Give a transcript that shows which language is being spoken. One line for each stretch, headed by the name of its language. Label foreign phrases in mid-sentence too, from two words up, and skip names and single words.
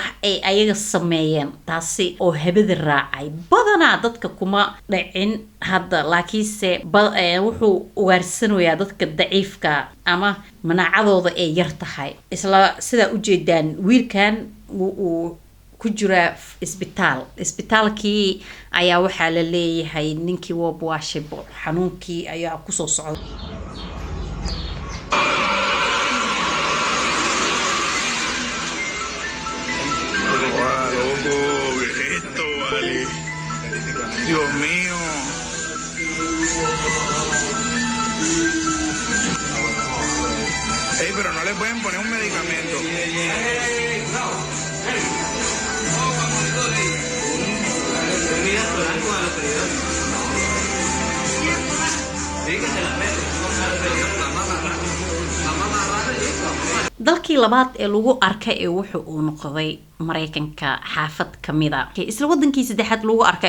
Somali: ay ayaga sameeyeen taasi oo habada raacay badana dadka kuma dhicin hadda laakiinse wuxuu ugaarsanayaa dadka daciifka ama manacadooda ay yar tahay isla sida u jeedaan wiilkan uu ku jira isbitaalkii ayaa waxa la leeyahay ninkii waashibo xanuunkii ayaa ku soo socday
Spanish: Dios mío. Ey, pero no le pueden poner un medicamento.
Somali: dalkii labaad ee lagu arkay ee wuxuu uu noqday Mareykanka xaafad kamida isla wadankii saddexaad lagu arkay